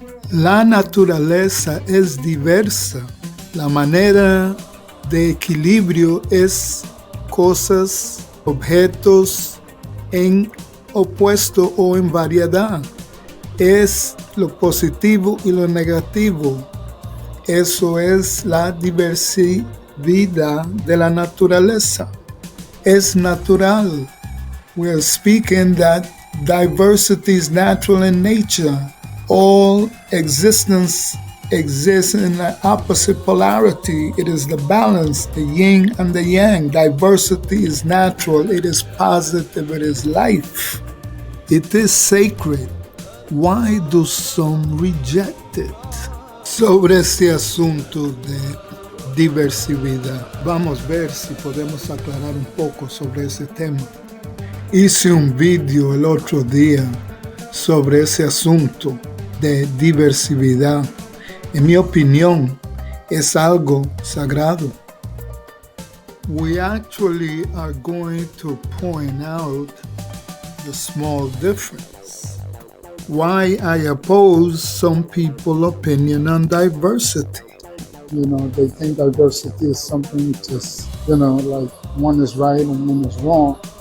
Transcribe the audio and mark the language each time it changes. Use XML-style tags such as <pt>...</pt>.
<es>La naturaleza es diversa. La manera de equilibrio es cosas, objetos en opuesto o en variedad. Es lo positivo y lo negativo. Eso es la diversidad de la naturaleza. Es natural.</es> <en>We are speaking that diversity is natural in nature. All existence exists in an opposite polarity. It is the balance, the yin and the yang. Diversity is natural. It is positive. It is life. It is sacred. Why do some reject it?</en> <es>Sobre este asunto de diversidad, vamos a ver si podemos aclarar un poco sobre ese tema. Hice un video el otro día sobre ese asunto de diversidad. En mi opinión, es algo sagrado.</es> <en>We actually are going to point out the small difference. Why I oppose some people's opinion on diversity. They think diversity is something just, like one is right and one is wrong.</en>